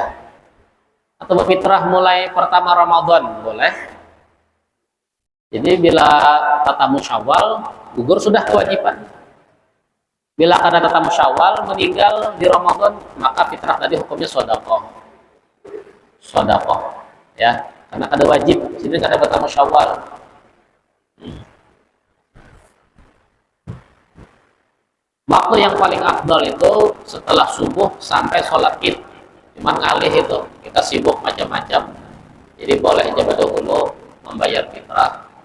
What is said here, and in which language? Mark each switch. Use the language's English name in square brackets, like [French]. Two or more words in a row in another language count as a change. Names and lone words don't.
[Indonesian] Atau berfitrah mulai pertama Ramadan boleh. [Banjar] Jadi bila tatamu Syawal gugur sudah kewajiban. Bila ada tatamu Syawal meninggal di Ramadan, maka fitrah tadi hukumnya sedekah. [Indonesian] Sedekah, ya. Karena ada wajib, sini ada tatamu Syawal. Waktu yang paling afdal itu setelah subuh sampai sholat Id. Cuman ngalih itu kita sibuk macam-macam. Jadi boleh aja dulu membayar fitrah.